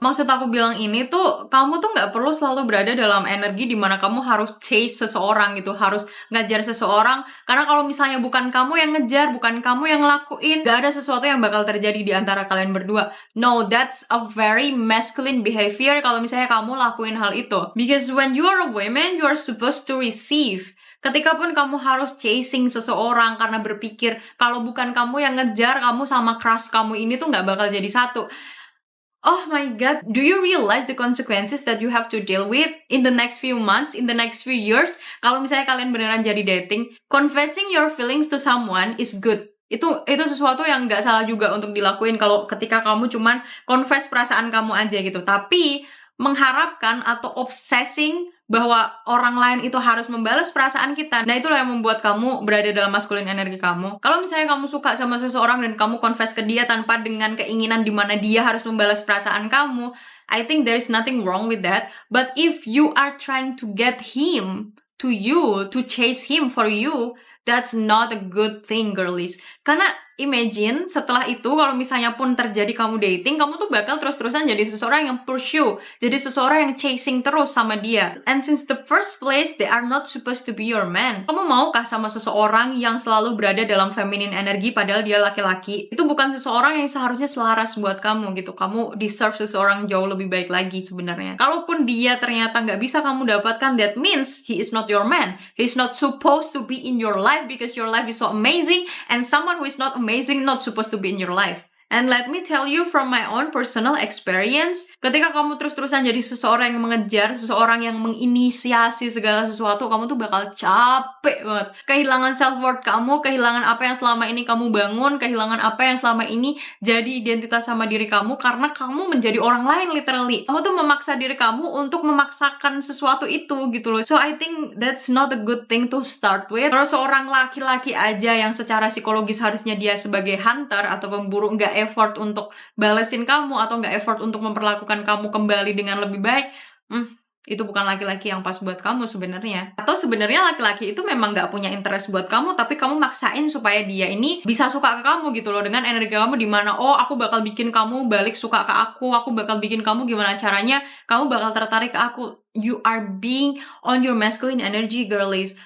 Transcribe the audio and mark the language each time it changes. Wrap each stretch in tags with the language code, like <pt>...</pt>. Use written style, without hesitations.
<id>Maksud aku bilang ini tuh, kamu tuh nggak perlu selalu berada dalam energi dimana kamu harus chase seseorang gitu, harus ngajar seseorang, karena kalau misalnya bukan kamu yang ngejar, bukan kamu yang ngelakuin, gak ada sesuatu yang bakal terjadi di antara kalian berdua.</id> <en>No, that's a very masculine behavior</en> <id>kalau misalnya kamu lakuin hal itu.</id> <en>Because when you are a woman, you are supposed to receive.</en> <id>Ketika pun kamu harus chasing seseorang karena berpikir kalau bukan kamu yang ngejar, kamu sama crush kamu ini tuh gak bakal jadi satu.</id> <en>Oh my god, do you realize the consequences that you have to deal with in the next few months, in the next few years?</en> <id>Kalau misalnya kalian beneran jadi dating,</id> <en>confessing your feelings to someone is good.</en> <id>Itu sesuatu yang nggak salah juga untuk dilakuin kalau ketika kamu cuman confess perasaan kamu aja gitu. Tapi mengharapkan atau obsessing bahwa orang lain itu harus membalas perasaan kita, nah itulah yang membuat kamu berada dalam maskulin energi kamu. Kalau misalnya kamu suka sama seseorang dan kamu confess ke dia tanpa dengan keinginan dimana dia harus membalas perasaan kamu,</id> <en>I think there is nothing wrong with that. But if you are trying to get him to you, to chase him for you, that's not a good thing, girlies.</en> <id>Karena imagine setelah itu kalau misalnya pun terjadi kamu dating, kamu tuh bakal terus-terusan jadi seseorang yang pursue, jadi seseorang yang chasing terus sama dia.</id> <en>And since the first place they are not supposed to be your man,</en> <id>kamu maukah sama seseorang yang selalu berada dalam feminine energi padahal dia laki-laki? Itu bukan seseorang yang seharusnya selaras buat kamu gitu. Kamu deserve seseorang jauh lebih baik lagi sebenarnya. Kalaupun dia ternyata nggak bisa kamu dapatkan,</id> <en>that means he is not your man. He is not supposed to be in your life because your life is so amazing, and someone who is not amazing not supposed to be in your life. And let me tell you from my own personal experience,</en> <id>ketika kamu terus-terusan jadi seseorang yang mengejar, seseorang yang menginisiasi segala sesuatu, kamu tuh bakal capek banget. Kehilangan self-worth kamu, kehilangan apa yang selama ini kamu bangun, kehilangan apa yang selama ini jadi identitas sama diri kamu, karena kamu menjadi orang lain literally. Kamu tuh memaksa diri kamu untuk memaksakan sesuatu itu gitu loh.</id> <en>So I think that's not a good thing to start with.</en> <id>Kalau seorang laki-laki aja yang secara psikologis harusnya dia sebagai hunter atau pemburu nggak effort untuk balesin kamu atau nggak effort untuk memperlakukan kamu kembali dengan lebih baik, itu bukan laki-laki yang pas buat kamu sebenarnya. Atau sebenarnya laki-laki itu memang nggak punya interest buat kamu, tapi kamu maksain supaya dia ini bisa suka ke kamu gitu loh, dengan energi kamu dimana, oh aku bakal bikin kamu balik suka ke aku bakal bikin kamu gimana caranya, kamu bakal tertarik ke aku.</id> <en>You are being on your masculine energy, girlies.</en>